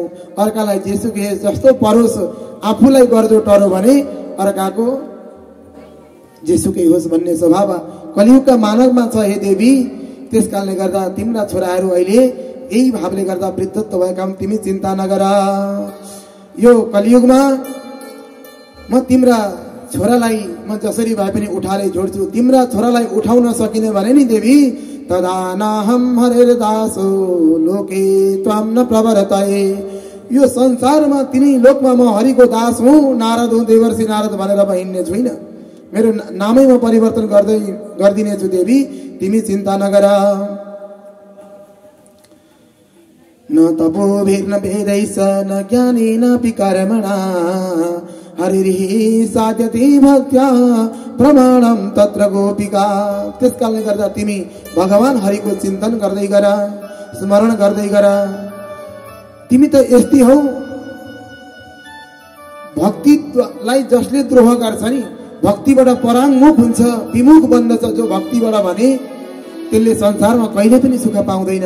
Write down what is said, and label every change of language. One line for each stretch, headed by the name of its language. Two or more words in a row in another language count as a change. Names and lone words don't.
Nepali: अर्कालाई जेसुकै जस्तो परोस्, आफूलाई गर्दो टरो भने अर्काको जेसुकै होस् भन्ने स्वभाव कलियुगका मानवमा छ हे देवी। त्यस कारणले गर्दा तिम्रा छोराहरू अहिले यही भावले गर्दा वृद्धत्व भएका हुन्, तिमी चिन्ता नगर। यो कलियुगमा म तिम्रा छोरालाई म जसरी भए पनि उठाले जोड्छु, तिम्रा छोरालाई उठाउन सकिने भने नि देवी,
Sanskrit: तदा नाहम हरेर दासो लोके त्वाम न प्रवर्तये।
Nepali: यो संसारमा तिनी लोकमा म हरिको दास हुँ, नारद हुँ, देवर्षि नारद भनेर म हिँड्ने छुइनँ, मेरो नामै म परिवर्तन गर्दिनेछु देवी, तिमी चिन्ता नगर।
Sanskrit: न तपोभिर्न वेदैश्च न ज्ञानेनापि कर्मणा हरिः साध्यते भक्त्या प्रमाणम तत्र गोपिका।
Nepali: त्यसकारणले गर्दा तिमी भगवान हरिको चिन्तन गर्दै गर, स्मरण गर्दै गर। तिमी त यस्ती हौ, भक्तिलाई जसले द्रोह गर्छ नि भक्तिबाट पराङ्मुख हुन्छ, विमुख बन्दछ जो भक्तिबाट भने त्यसले संसारमा कहिले पनि सुख पाउँदैन।